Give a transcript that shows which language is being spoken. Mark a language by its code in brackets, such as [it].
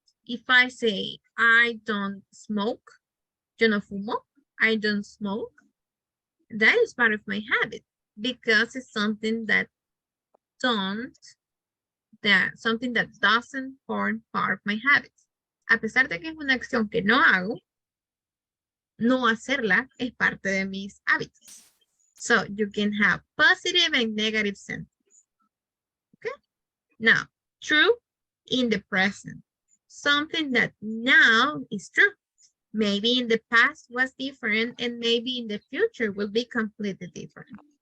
[en] If I say, I don't smoke, [es] yo no fumo, [en] I don't smoke, that is part of my habit because it's something that something that doesn't form part of my habits. [es] A pesar de que es una acción que no hago, no hacerla es parte de mis hábitos. [en] So you can have positive and negative sentences. Okay? Now, true in the present. Something that now is true. Maybe in the past was different and maybe in the future will be completely different.